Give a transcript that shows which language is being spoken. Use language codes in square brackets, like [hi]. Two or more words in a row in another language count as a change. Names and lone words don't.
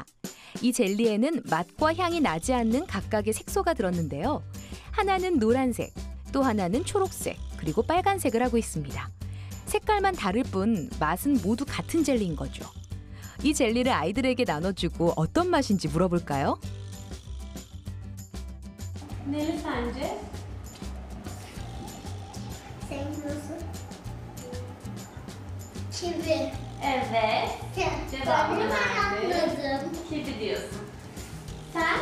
[ko] 이 젤리에는 맛과 향이 나지 않는 각각의 색소가 들었는데요. 하나는 노란색, 또 하나는 초록색, 그리고 빨간색을 하고 있습니다. 색깔만 다를 뿐 맛은 모두 같은 젤리인 거죠. 이 젤리를 아이들에게 나눠주고 어떤 맛인지 물어볼까요? [tr] Neli sence? Sevmiyorsun. Kivi. Evet. Cevabını Ben verdi. anladım. Kivi diyorsun. Sen?